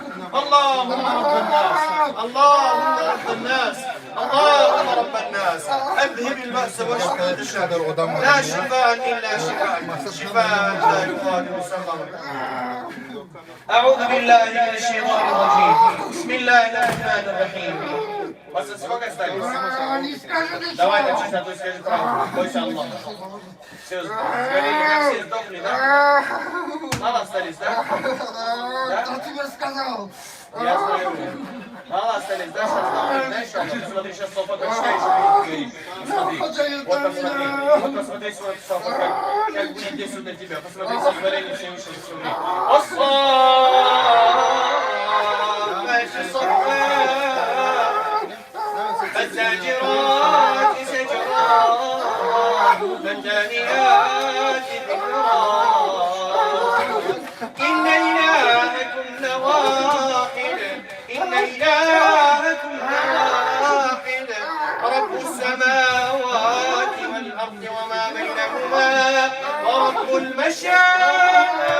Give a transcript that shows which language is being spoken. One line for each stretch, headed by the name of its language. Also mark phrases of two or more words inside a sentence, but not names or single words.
Arabic: اللهم رب الناس، اللهم رب الناس، اللهم رب الناس، أذهب البأس واشفى لا شفاء إلا شفاء، شفاء لا يغادر سقما. أعوذ بالله من الشيطان الرجيم. بسم الله الرحمن الرحيم.
Russian: Сколько остались? Давай, начни, а то скажи правду. Бойся Аллаха. Все, сгорели, как все сдохли, да? Мало остались, да? Да? Кто тебе сказал? Я знаю. Мало остались, да? Сейчас сдохли, да, еще? Смотри, сейчас Софа дочитаешь, и смотри. Вот посмотри. Вот посмотри свой Софа, как будет действовать на тебя. Посмотри, со сгорели все вышли, смотри.
Arabic: فالزاجرات زجرا فالتاليات ذكرا إن إلهكم لواحد إن إلهكم لواحد رب السماوات والأرض وما بينهما ورب المشارق